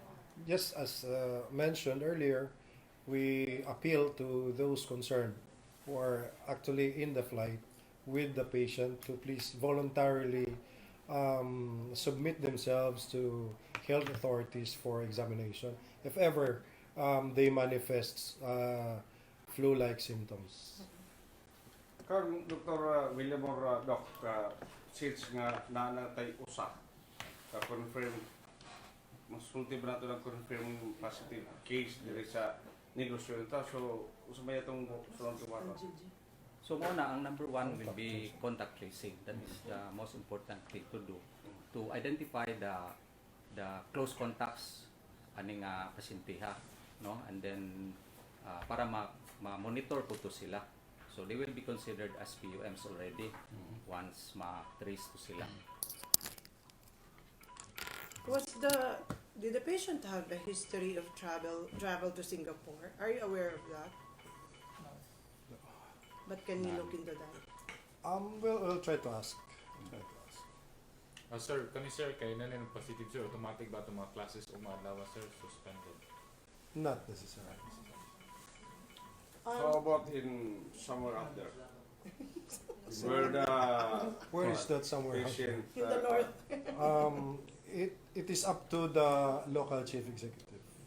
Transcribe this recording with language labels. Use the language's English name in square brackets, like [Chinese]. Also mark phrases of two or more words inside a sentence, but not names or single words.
[English] Yes, as mentioned earlier, we appeal to those concerned who are actually in the flight with the patient to please voluntarily submit themselves to health authorities for examination if ever they manifest flu-like symptoms. [Cebuano] Karon Dr. William or Doc, since nga nanatay usa ka confirm mas ultimo na ito ng [English] confirm positive case [Cebuano] diri sa Negros Oriental. So usa may atong sunod kumaro. So muna, ang [English] number one will be contact tracing. That is the most important thing to do to identify the close contacts [Cebuano] aning pasyente ha, no? [English] And then [Cebuano] para ma-monitor po to sila. [English] So they will be considered as PUMs already once [Cebuano] ma-trace to sila. [English] Did the patient have a history of travel to Singapore? Are you aware of that? No. But can you look into that? We'll try to ask. [Cebuano] Sir, kami sir, kay nanin positive sir, automatic ba itong mga classes o mga lawa sir, suspended? [English] Not necessarily. How about in somewhere out there? Where the Where is that somewhere? patient In the north. It is up to the local chief executive.